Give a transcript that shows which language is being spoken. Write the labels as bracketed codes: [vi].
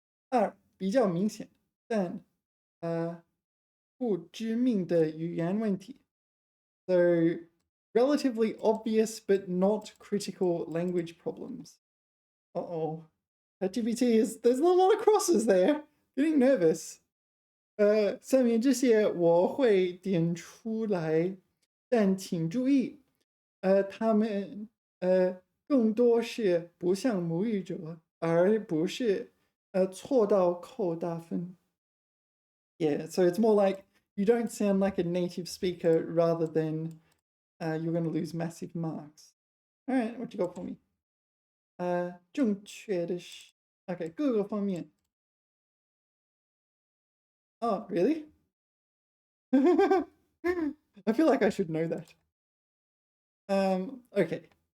[zh] 2比较明显，但不致命的语言问题。 [en] So relatively obvious but not critical language problems. ChatGPT there's a lot of crosses there. Getting nervous. [zh] 下面这些我会点出来，但请注意，他们更多是不像母语者，而不是错到扣大分. [en] Yeah, so it's more like you don't sound like a native speaker rather than you're going to lose massive marks. All right, what you got for me? [zh] 正确的是 okay, 各个方面. [en] Oh, really? I feel like I should know that. Okay.